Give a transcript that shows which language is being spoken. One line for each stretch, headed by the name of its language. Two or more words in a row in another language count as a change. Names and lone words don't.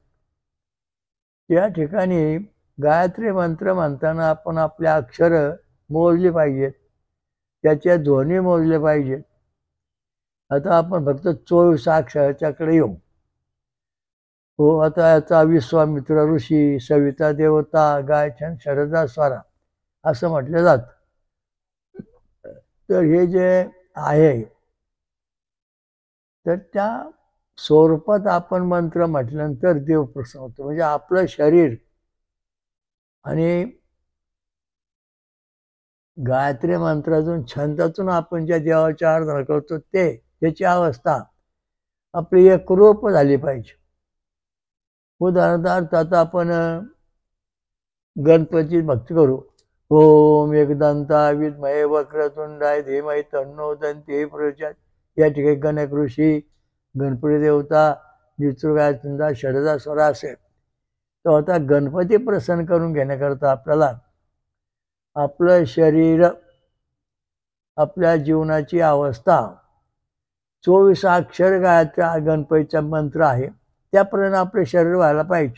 Marathi: या ठिकाणी गायत्री मंत्र म्हणताना आपण आपल्या अक्षर मोजली पाहिजेत, त्याचे ध्वनी मोजले पाहिजेत. आता आपण फक्त 24 अक्षराच्याकडे येऊ. हो, आता याचा विश्वामित्र ऋषी, सविता देवता, गायछंद, शरदा स्वरा असं म्हटलं जातं. तर हे जे आहे तर त्या स्वरूपात आपण मंत्र म्हटल्यानंतर देव प्रसन्न होतो. म्हणजे आपलं शरीर आणि गायत्री मंत्रातून छंदातून आपण ज्या देवाची आराधना करतो त्याची अवस्था आपली एकरूप झाली पाहिजे. उदाहरणार्थ आता आपण गणपती भक्ती करू.
Sanskrit: ओम एकदंता विद्महे वक्रतुंडाय धीमहि तन्नो दन्ती प्रचोदयात्.
Marathi: या ठिकाणी गणक ऋषी, गणपती देवता, जितृगायचंदा, शरदा स्वरा असेल. तर आता गणपती प्रसन्न करून घेण्याकरता आपल्याला आपलं शरीर, आपल्या जीवनाची अवस्था 24 अक्षर गायत्री गणपतीचा मंत्र आहे त्याप्रमाणे आपले शरीर व्हायला पाहिजे.